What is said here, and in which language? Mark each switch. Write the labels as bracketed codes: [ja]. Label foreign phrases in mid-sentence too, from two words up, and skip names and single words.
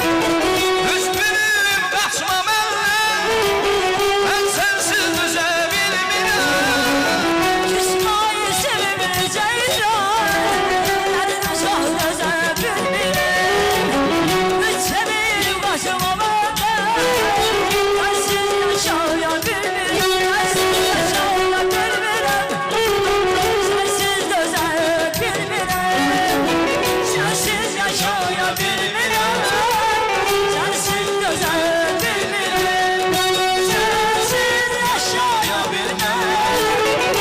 [tr] Üzgünüm kaçmam elden, ben sensiz [az] düze bilmirəm. [tr] Küsmeye sevimli ceylan, derdim çok [az] düze bilmirəm. [tr] Üzgünüm kaçmam elden, sensiz [az] yaşaya bilmirəm. Sensiz yaşaya bilmirəm. Sensiz yaşaya bilmirəm. Sensiz yaşaya bilmirəm.